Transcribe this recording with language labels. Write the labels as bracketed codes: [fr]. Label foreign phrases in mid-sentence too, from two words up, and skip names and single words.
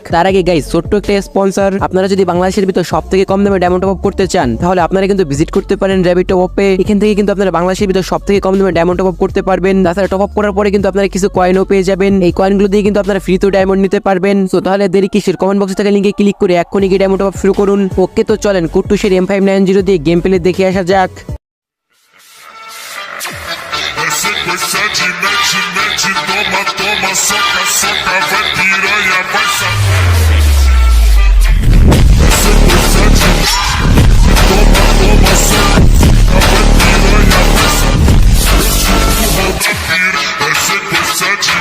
[bn] তার আগে গাইস ছোট্ট একটা স্পন্সর, আপনারা যদি বাংলাদেশের ভিতর সবথেকে কম দামে [en] diamond top up [bn] করতে চান তাহলে আপনারা কিন্তু ভিজিট করতে পারেন র‍্যাবিট টপ আপে। এখান থেকে কিন্তু আপনারা বাংলাদেশের ভিতর সবথেকে কম দামে [en] diamond top up [bn] করতে পারবেন। তাছাড়া [en] top up [bn] করার পরে কিন্তু আপনারা কিছু কয়েনও পেয়ে যাবেন। এই কয়েনগুলো দিয়ে কিন্তু আপনারা ফ্রিতে ডায়মন্ড নিতে পারবেন। সো তাহলে দেরি কিসের, [en] comment box [bn] থাকা লিংকে ক্লিক করে এক্ষুনি গিয়ে [en] diamond top up [bn] শুরু করুন। ওকে, তো চলেন কুট্টুসের M590 দিয়ে [en] game play [bn] দেখে আসা যাক। [pt] Mete, toma, toma, soca, soca, vai piranha, vai safar. Toma, toma, soca, vai piranha, vai safar.